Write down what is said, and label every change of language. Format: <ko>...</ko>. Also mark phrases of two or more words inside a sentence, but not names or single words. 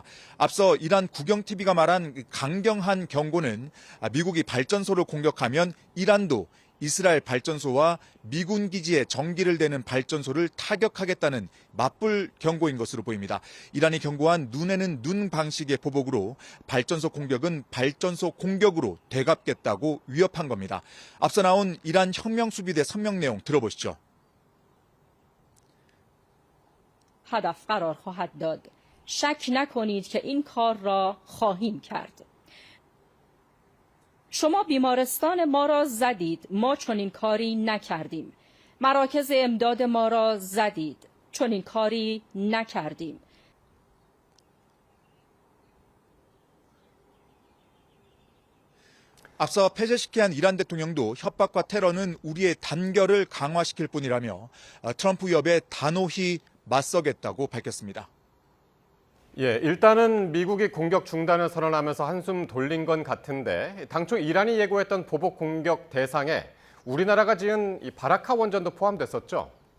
<ko>앞서 이란 국영 TV가 말한 강경한 경고는 미국이 발전소를 공격하면 이란도 이스라엘 발전소와 미군 기지에 전기를 대는 발전소를 타격하겠다는 맞불 경고인 것으로 보입니다. 이란이 경고한 눈에는 눈 방식의 보복으로 발전소 공격은 발전소 공격으로 되갚겠다고 위협한 겁니다. 앞서 나온 이란 혁명수비대 성명 내용 들어보시죠.</ko> <fa>هدف قرار خواهد داد. شک نکنید که این کار را خواهیم کرد. شما بیمارستان ما را زدید، ما چنین کاری نکردیم. مراکز امداد ما را زدید، چنین کاری نکردیم.</fa> <ko>앞서 폐쇄시킨 이란 대통령도 협박과 테러는 우리의 단결을 강화시킬 뿐이라며 트럼프 위협에 단호히 맞서겠다고 밝혔습니다. 예, 일단은 미국이 공격 중단을 선언하면서 한숨 돌린 건 같은데 당초 이란이 예고했던 보복 공격 대상에 우리나라가 지은 이 바라카 원전도 포함됐었죠?</ko>